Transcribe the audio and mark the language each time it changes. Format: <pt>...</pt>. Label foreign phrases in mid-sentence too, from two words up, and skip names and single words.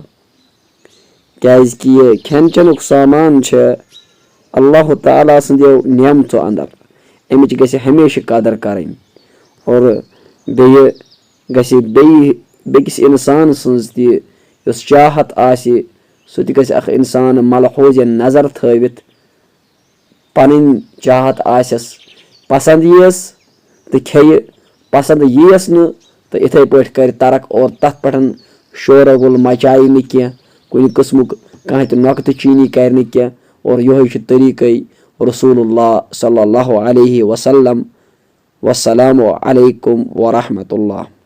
<ks>क्याजि कि यह खेन चनुक सामान छ अल्लाह ताला सन्देव नियमतो अंदर, अमिच गस हमेशा कदर करन और बेय गस बेकिस इंसान सन्ज ति यस चाहत आसि सु ति गस अख इंसान मलहूज नजर थवित पन चाहत आसस पसंद यस तो खेय, पसंद यस न तो इथे पठ कर तरक और तथ पठन शोरगुल मचाई न क्या, कुन किस्मुक कह नक्त चीनी कर क्या। और यह तरीक़</ks> <ar>رسول الله صلى الله عليه وسلم. والسلام عليكم ورحمة الله.</ar>